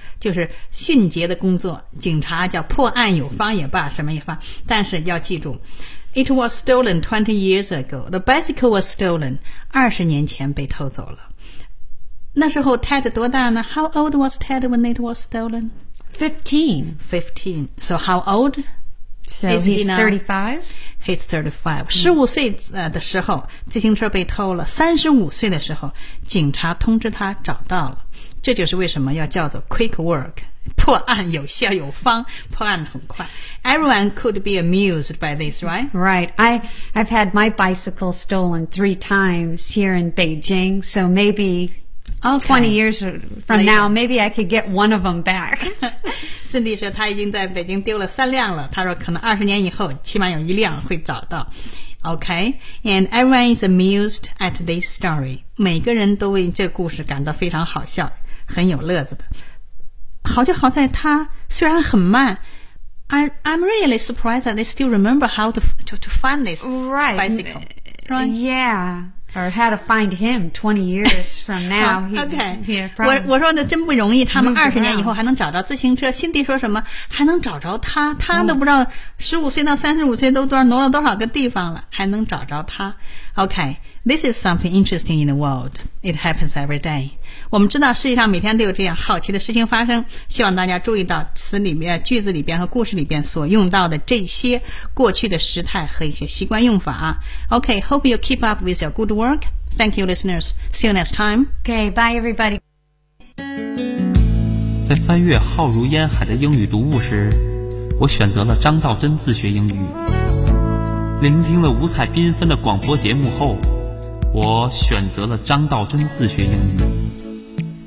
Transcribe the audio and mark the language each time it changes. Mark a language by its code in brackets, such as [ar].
[zh] 就是迅捷的工作，警察叫破案有方也罢，什么也罢，但是要记住 [en] It was stolen 20 years ago. The bicycle was stolen. [zh] 20年前被偷走了。那时候 Ted 多大呢？ [en] How old was Ted when it was stolen? 15. So how old? So he's 35. [zh] 15岁的时候自行车被偷了，35岁的时候警察通知他找到了。这就是为什么要叫做 quick work， 破案有效有方，破案很快。 [en] Everyone could be amused by this, right? Right. I've had my bicycle stolen 3 times here in Beijing, so maybe okay, 20 years from now, maybe I could get one of them back. [zh] Cindy 说他已经在北京丢了3辆了，他说可能20年以后起码有1辆会找到。 [en] Okay, and everyone is amused at this story. [zh] 每个人都为这故事感到非常好笑，很有乐子的。好就好在他虽然很慢， [en] I'm really surprised that they still remember how to find this right, bicycle. Right. Yeah. Or how to find him 20 years from now. Okay. [zh] Yeah, 我说的真不容易，他们20年以后还能找到自行车。辛迪说什么还能找着他，他都不知道15岁到35岁都挪了多少个地方了，还能找着他。 [en] Okay, this is something interesting in the world. It happens every day. 我们知道世界上每天都有这样好奇的事情发生，希望大家注意到词里面、句子里边和故事里边所用到的这些过去的时态和一些习惯用法。 Okay, hope you keep up with your good work. Thank you, listeners. See you next time. Okay, bye, everybody. [zh] 在翻阅浩如烟海的英语读物时，我选择了张道真自学英语。聆听了五彩缤纷的广播节目后，我选择了张道真自学英语。